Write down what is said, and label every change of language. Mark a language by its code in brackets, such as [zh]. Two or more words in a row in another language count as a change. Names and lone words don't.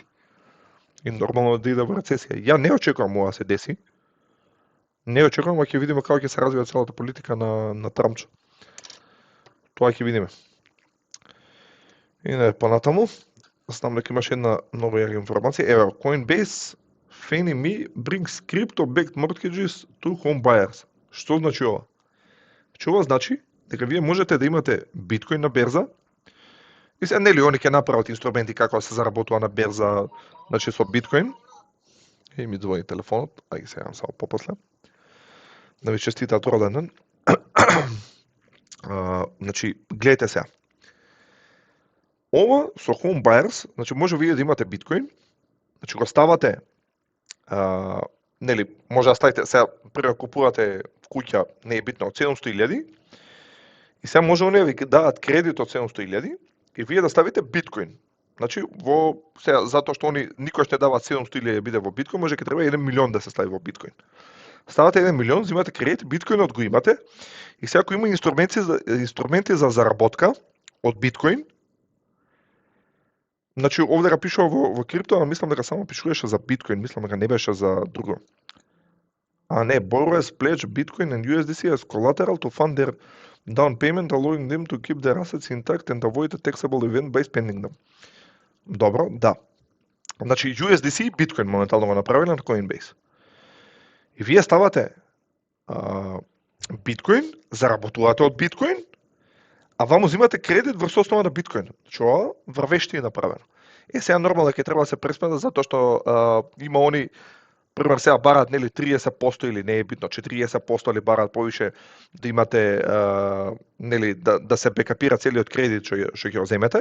[mk] И нормално да иде во рецесија. Ја не очекувам ова се деси. Не очекувам, а ќе видиме како ќе се развива целата политика на Трамчо. Тоа ќе видиме. И не понатаму, знам дека имаш една нова јака информација. Ево, Coinbase, [en] Fannie Mae brings crypto-backed mortgages to home buyers. [mk] Што значи ова? Ова значи дека вие можете да имате биткоин на берза и се нели они ќе направат инструменти како да се заработува на берза, значи со биткоин. И ми звони телефонот, ај ги сега само попосле. Да ви честитат роден ден. Значи, гледайте сега. Ова со [en] home buyers, [mk] значи може вие да имате биткоин, значи го ставате, нели, може да ставите, сега прво купувате куќа, не е битно, од 700.000 и сега може оние ви дадат кредит од 700.000 и вие да ставите биткоин. Значи, сега, затоа што они никош не даваат 700.000 да биде во биткоин, може ќе треба 1 милион да се стави во биткоин. Ставате 1 милион, земате кредит, биткоинот го имате и сега ако има инструменти за заработка од биткоин, значи овде го пишува во крипто, а мислам дека само пишуваше за биткоин, мислам дека не беше за друго. А не, [en] borrowers pledge Bitcoin and USDC as collateral to fund their down payment, allowing them to keep their assets intact and avoid a taxable event by spending them. [mk] Добро, да. Значи USDC и Bitcoin моментално го направиле на Coinbase. И вие ставате биткоин, заработувате од биткоин, а вам узимате кредит врз основа на биткоин. Значи ова врвешти е направено. Сега нормално ќе треба да се пресмета затоа што има они пример сега бараат нели 30% или не е битно 40% или бараат повише да имате нели да се бекапира целиот кредит што ќе го земете.